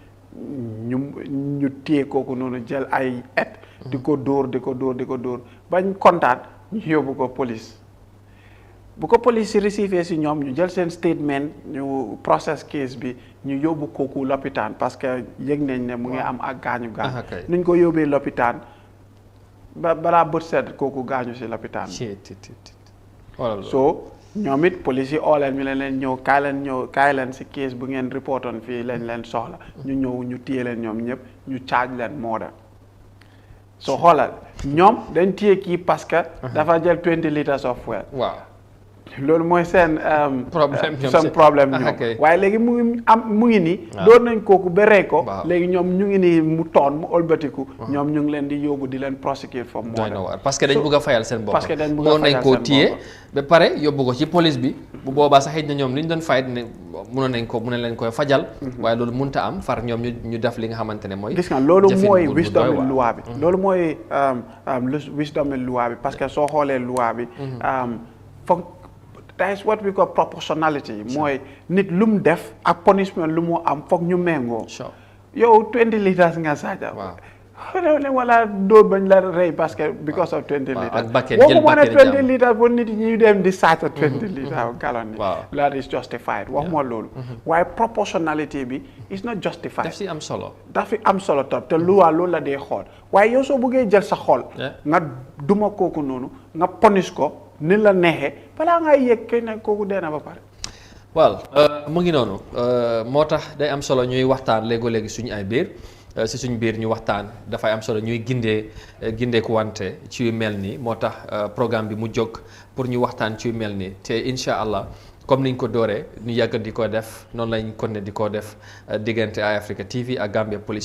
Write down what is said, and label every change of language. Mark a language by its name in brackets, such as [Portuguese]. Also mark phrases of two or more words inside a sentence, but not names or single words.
[Wolof] ñu téye kooku noonu jël ay di ko dóor bañ kontaan ñu yóbbu ko police bu ko police si recevé si ñoom ñu jël seen statement ñu [English] process case [Wolof] bi ñu yóbbu kooku lopitaan [French] parce que [Wolof] yëg nañ ne mu ngi am ak gaañu nuñ ko yóbbee lopitaan balaa bët sedd kooku gaañu si lopitaan so ñoom it police yi oo leen ñu leen ñëw kaay leen si case bu ngeen reportoon fii lañ leen soxla ñu ñëw ñu téye leen ñoom ñëpp ñu charge leen murder so xoolal ñoom dañ téye kii parce que dafa jël [English] 20 litres of fuel [Wolof] loolu mooy seen problème ñoom waaye léegi mu ngi nii doon nañ kooku ba rey ko léegi ñoom ñu ngi nii mu toon mu ëlbatiku ñoom ñu ngi leen di yóbbu di leen [English] prosecute for murder [French] parce que [Wolof] dañ bëgg a fayal seen bopp moo nañ koo téye ba pare yóbbu ko ci police bi bu boobaa sax xëy na ñoom li ñu doon fayit ne mënoon leen koy fajal waaye loolu mënta am far ñoom ñu def li nga xamante ne mooy gis nga loolu mooy wisdom loi bi loolu mooy wisdom loi bi [French] parce que [Wolof] soo xoolee loi bi foog [English] that is what we call proportionality [Wolof] mooy nit lu mu def ak punishment lu mu am foog ñu méngoo yow 20 litres nga saaja wala do bañ la rey [French] parce que [English] because of 20 liters. [Wolof] ak bucket jël bucket 20 liters bu nit ñi dem di sata 20 liters gallon. [English] That is justified. [Wolof] Waxuma loolu. Waaye proportionality bi [English] is not justified. [Wolof] Daf si am solo. Dafi am solo top te loi loolu la dee xool. Waaye yow soo bëggee jël sa xol nga duma kooku noonu nga punish ko ni la neexee balaa nga yëg kay ne kooku dee na ba pare. Well mu ngi noonu moo tax day am solo ñuy waxtaan léegi suñu ay biir si suñu biir ñu waxtaan dafay am solo ñuy gindeeku wante ci yu mel nii moo tax programme bi mu jóg pour ñu waxtaan ci yu mel nii te [Arabic] إن شاء الله [Wolof] comme niñ ko dooree ñu yàgg di ko def noonu lañ continuer di ko def diggante Eye Africa TV ak Gambia Police